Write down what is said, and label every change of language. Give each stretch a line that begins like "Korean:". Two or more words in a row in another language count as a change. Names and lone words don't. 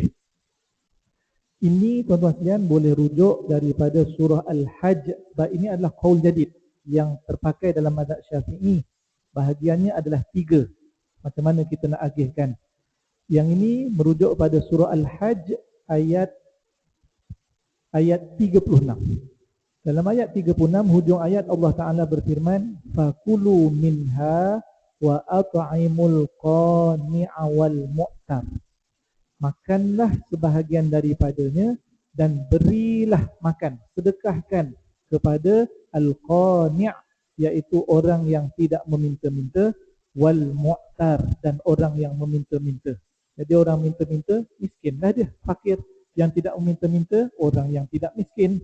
Malay: Ini tuan-tuan sekalian boleh rujuk daripada surah Al-Hajj, sebab ini adalah qaul jadid yang terpakai dalam mazhab Syafi'i. Bahagiannya adalah 3. Macam mana kita nak agihkan? Yang ini merujuk pada surah Al-Hajj ayat 36. Dalam ayat 36, hujung ayat Allah Ta'ala berfirman,
Arabic: فكلوا منها وأطعموا القانع والمعتر.
Malay: Makanlah sebahagian daripadanya dan berilah makan, sedekahkan kepada al-qani', iaitu orang yang tidak meminta-minta,
Arabic: والمعتر,
Malay: dan orang yang meminta-minta. Jadi orang minta-minta, miskinlah dia, fakir. Yang tidak meminta-minta, orang yang tidak miskin.